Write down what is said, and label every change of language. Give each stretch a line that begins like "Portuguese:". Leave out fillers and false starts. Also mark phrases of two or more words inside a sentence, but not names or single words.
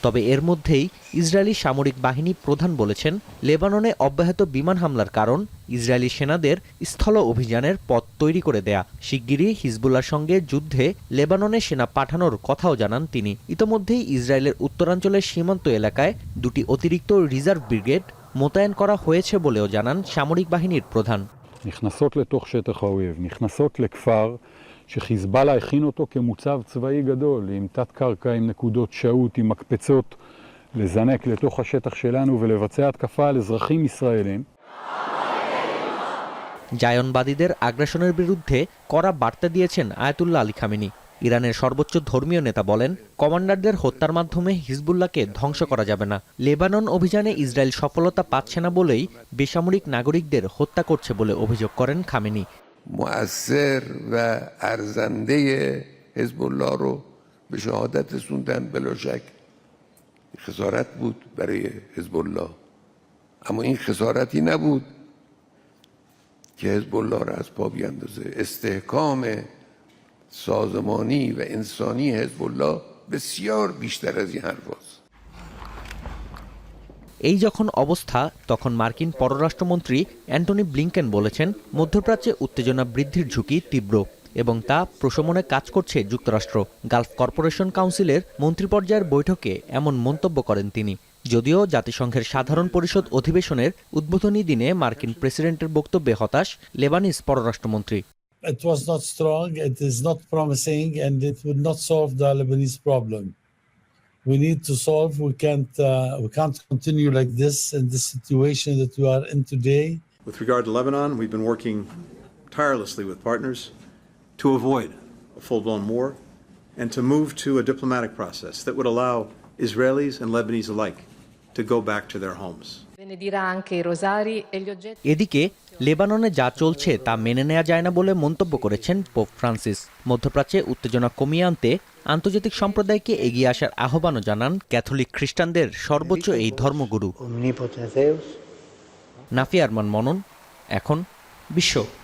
Bangla: তবে এর মধ্যেই ইসরায়েলি সামরিক বাহিনী প্রধান বলেছেন, লেবাননে অব্যাহত বিমান হামলার কারণ ইসরায়েলি সেনাদের স্থল অভিযানের পথ তৈরি করে দেয়া। শিগগিরই হিজবুল্লাহর সঙ্গে যুদ্ধে লেবাননে সেনা পাঠানোর কথাও জানান তিনি। ইতোমধ্যেই ইসরায়েলের উত্তরাঞ্চলের সীমান্ত এলাকায় 2টি অতিরিক্ত রিজার্ভ ব্রিগেড মোতায়েন করা হয়েছে বলেও জানান সামরিক বাহিনীর প্রধান।
Hebrew: נכנסות לתוך שטח האויב, נכנסות לכפר שחיזבאללה הכין אותו כמוצב צבאי גדול, עם תת קרקע, עם נקודות שהות, עם מקפצות, לזנק לתוך השטח שלנו ולבצע התקפה על אזרחים ישראלים.
Bangla: জায়নবাদীদের আগ্রাসনের বিরুদ্ধে কড়া বার্তা দিয়েছেন আয়াতুল্লাহ আলী খামেনি। ইরানের সর্বোচ্চ ধর্মীয় নেতা বলেন, কমান্ডারদের হত্যার মাধ্যমে হিজবুল্লাহকে ধ্বংস করা যাবে না। লেবানন অভিযানে ইসরায়েল সফলতা পাচ্ছে না বলেই বেসামরিক নাগরিকদের হত্যা করছে বলে অভিযোগ করেন খামেনি।
Persian: مؤثر و ارزنده حزب الله رو به شهادت رسوندن بلا شک خسارت بود برای حزب الله، اما این خسارتی نبود که حزب الله را از پا بیندازه. استحکام سازمانی و انسانی حزب الله بسیار بیشتر از این حرف است.
Bangla: এই যখন অবস্থা, তখন মার্কিন পররাষ্ট্রমন্ত্রী অ্যান্টনি ব্লিংকেন বলেছেন, মধ্যপ্রাচ্যে উত্তেজনা বৃদ্ধির ঝুঁকি তীব্র এবং তা প্রশমনে কাজ করছে যুক্তরাষ্ট্র। গালফ কর্পোরেশন কাউন্সিলের মন্ত্রীপর্যায়ের বৈঠকে এমন মন্তব্য করেন তিনি। যদিও জাতিসংঘের সাধারণ পরিষদ অধিবেশনের উদ্বোধনী দিনে মার্কিন প্রেসিডেন্টের বক্তব্যে হতাশ লেবানিজ পররাষ্ট্রমন্ত্রী।
English: It was not strong, it is not promising, and it would not solve the Lebanese problem. We need to solve. We can't continue like this in the situation that we are in today. With regard to Lebanon, we've been working tirelessly with partners to avoid a full-blown war and to move to a diplomatic process that would allow Israelis and Lebanese alike to go back to their homes.
Bangla: এদিকে লেবাননে যা চলছে তা মেনে নেওয়া যায় না বলে মন্তব্য করেছেন পোপ ফ্রান্সিস। মধ্যপ্রাচ্যে উত্তেজনা কমিয়ে আনতে আন্তর্জাতিক সম্প্রদায়কে এগিয়ে আসার আহ্বানও জানান ক্যাথলিক খ্রিস্টানদের সর্বোচ্চ এই ধর্মগুরু। নাফিয়া আরমান মনন, এখন বিশ্ব।